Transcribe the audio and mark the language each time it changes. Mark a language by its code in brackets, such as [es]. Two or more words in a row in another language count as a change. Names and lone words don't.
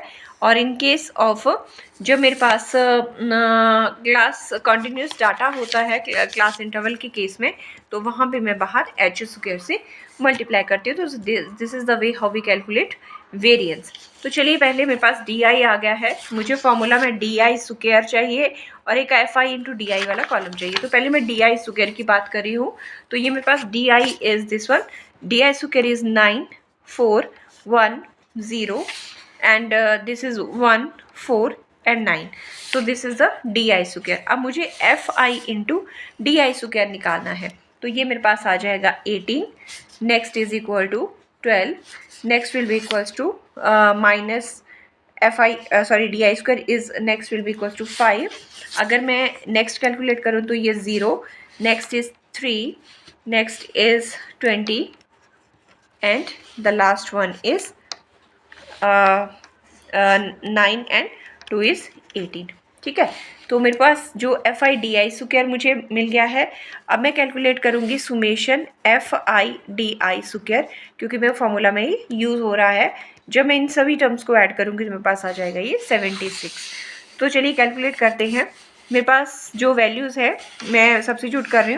[hi] और [en] in case of [hi] जब मेरे पास [en] class continuous data [hi] होता है [en] class interval [hi] के केस में तो वहाँ पे मैं बाहर [en] h square [hi] से मल्टीप्लाई करती हूँ. [en] तो this is the way how we calculate variance. [hi] तो चलिए पहले मेरे पास डी आई आ गया है. मुझे फॉर्मूला में [en] di square [hi] चाहिए और एक [en] fi into di [hi] वाला कॉलम चाहिए. तो पहले मैं [en] di square [hi] की बात कर रही हूँ. तो ये मेरे पास [en] di is this one. di square is 94110 and this is 1 4 and 9. so this is the di square. [hi] अब मुझे [en] fi into di square [hi] निकालना है. तो ये मेरे पास आ जाएगा 18. [en] next is equal to [hi] 12. [en] next will be equals to minus di square is next will be equals to 5. [hi] अगर मैं नेक्स्ट कैलकुलेट करूँ तो ये 0. [en] next is 3. next is 20 and the last one is 9 and 2 is 18. [hi] ठीक है, तो मेरे पास जो [en] fi di square [hi] मुझे मिल गया है. अब मैं कैलकुलेट करूँगी [en] summation fi di square [hi] क्योंकि मेरे फार्मूला में ही यूज़ हो रहा है. जब मैं इन सभी टर्म्स को ऐड करूँगी तो मेरे पास आ जाएगा ये 76. तो चलिए कैलकुलेट करते हैं. मेरे पास जो वैल्यूज़ है मैं सब्स्टिट्यूट कर रही हूँ.